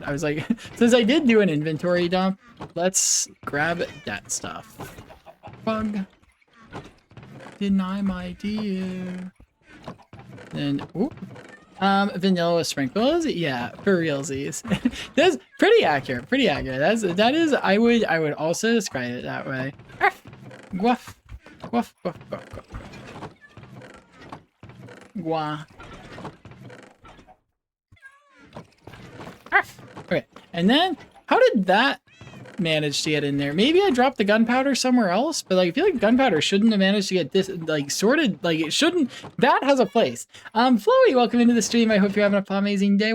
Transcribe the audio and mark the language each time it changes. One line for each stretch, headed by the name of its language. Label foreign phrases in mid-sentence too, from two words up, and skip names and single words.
English: I was like, since I did do an inventory dump, let's grab that stuff. Bug. Deny my dear. Then, ooh. Vanilla sprinkles, yeah, for realsies. That's pretty accurate, That is, I would also describe it that way. Guaf, guaf, guaf, guaf, guaf. Gua. Okay, and then, how did that manage to get in there? Maybe I dropped the gunpowder somewhere else, but like I feel like gunpowder shouldn't have managed to get this like sorted. Like it shouldn't. That has a place. Floey, welcome into the stream. I hope you're having an amazing day.